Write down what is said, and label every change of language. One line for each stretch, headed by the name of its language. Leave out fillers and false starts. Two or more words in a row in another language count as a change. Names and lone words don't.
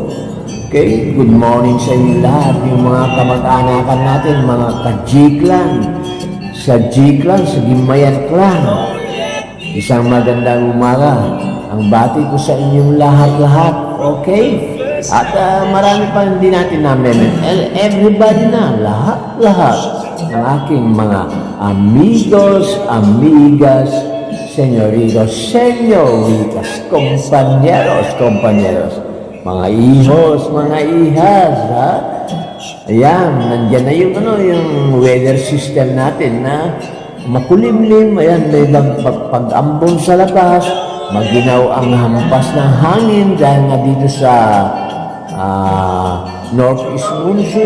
English: Okay, good morning
Filipino: sa inyo lahat, yung mga kamag-anakan natin, mga kajiklan, sa G-Clan, sa Gimayan Clan. Isang magandang umaga. Ang bati ko sa inyong lahat-lahat. Okay? At marami pa hindi natin namin. Everybody na, lahat-lahat ng aking mga
Spanish: amigos, amigas, señoritos, señoritas, compañeros,
Filipino: mga ihos, mga ihas, ha? Ayan, nandiyan na yung, yung weather system natin na makulimlim. Ayan, may pag-ambon sa labas, maginaw ang hampas ng hangin dahil nga dito sa
English: northeast monsoon.